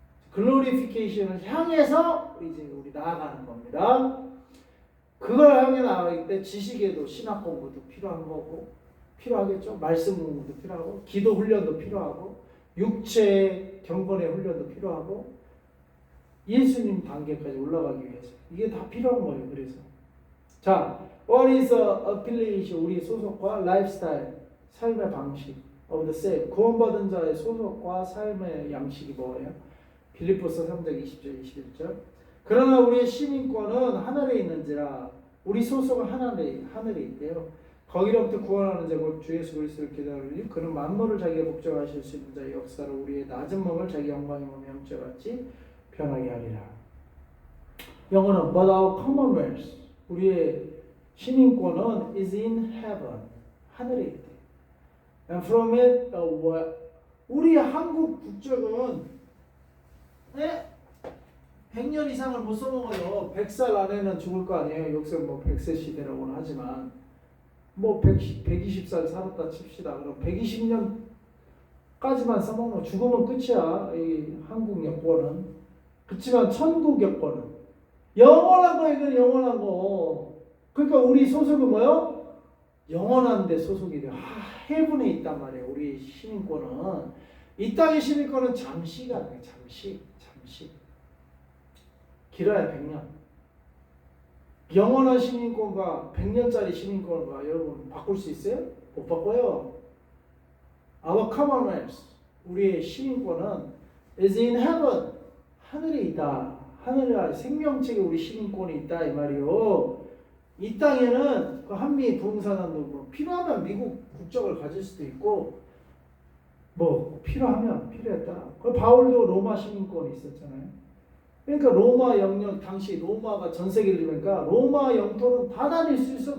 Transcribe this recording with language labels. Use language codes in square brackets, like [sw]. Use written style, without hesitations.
[ko] 글로리피케이션을 향해서 이제 우리 나아가는 겁니다. 그걸 향해 나아가기 때문에 지식에도 신학 공부도 필요한 거고 필요하겠죠. 말씀 공부도 필요하고 기도 훈련도 필요하고 육체 경건의 훈련도 필요하고 예수님 단계까지 올라가기 위해서 이게 다 필요한 거예요. 그래서 자, [en] what is affiliation? [ko] 우리 소속과 라이프스타일, 삶의 방식 [en] of the same. [ko] 구원받은 자의 소속과 삶의 양식이 뭐예요? 빌립보서 3장 20절 21절. 그러나 우리의 시민권은 하늘에 있는지라 우리 소속은 하늘에 있대요. 거기로부터 구원하는 자 곧 주 예수 그리스도를 기다리니 그는 만물을 자기가 복종하실 수 있는 자의 역사로 우리의 낮은 몸을 자기 영광의 몸에 형체같이 편하게 하리라. 영어는 [en] but our commonwealth [ko] 우리의 시민권은 [en] is in heaven [ko] 하늘에 있대. [en] And from it [ko] 우리 한국 국적은 100년 이상을 못 써먹어요. 100살 안에는 죽을 거 아니에요. 여기서 뭐 100세 시대라고는 하지만 뭐 120살 살았다 칩시다. 그럼 120년까지만 써먹는 죽으면 끝이야. 이 한국 여권은. 그렇지만 천국 여권은 영원한 거 이건 영원한 거. 그러니까 우리 소속은 뭐요? 영원한데 소속이 돼요. 해분에 있단 말이에요. 우리 시민권은 이 땅의 시민권은 잠시가 아니에요. 잠시. 길어야 100년. 영원한 시민권과 100년짜리 시민권과 여러분 바꿀 수 있어요? 못 바꿔요. [en] Our commonwealth, [ko] 우리의 시민권은 [en] is in heaven, [ko] 하늘에 있다. 하늘에 생명책에 우리 시민권이 있다 이 말이요. 이 땅에는 그 한미 부흥사단도 뭐 필요하면 미국 국적을 가질 수도 있고 뭐 필요했다. 그 바울도 로마 시민권이 있었잖아요. 그러니까 로마 영역 당시 로마가 전 세계를 이루니까 로마 영토는 다 다닐 수 있어.